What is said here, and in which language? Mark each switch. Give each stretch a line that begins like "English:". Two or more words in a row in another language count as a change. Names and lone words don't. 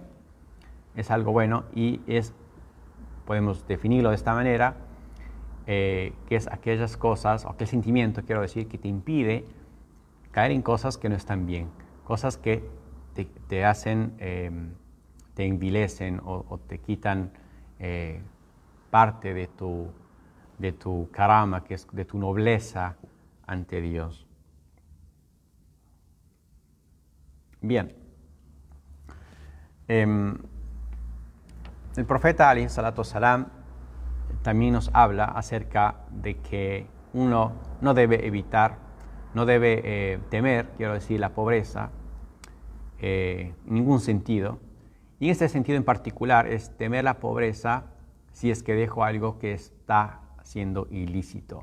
Spanish: Es algo bueno y podemos definirlo de esta manera, que es aquellas cosas, o aquel sentimiento, quiero decir, que te impide caer en cosas que no están bien, cosas que te hacen, te envilecen o te quitan parte de tu karama, que es de tu nobleza ante Dios. Bien. El profeta
Arabic: عليه الصلاة والسلام
Spanish: también nos habla acerca de que uno no debe temer, quiero decir, la pobreza en ningún sentido. Y en este sentido en particular es temer la pobreza si es que dejo algo que está siendo ilícito.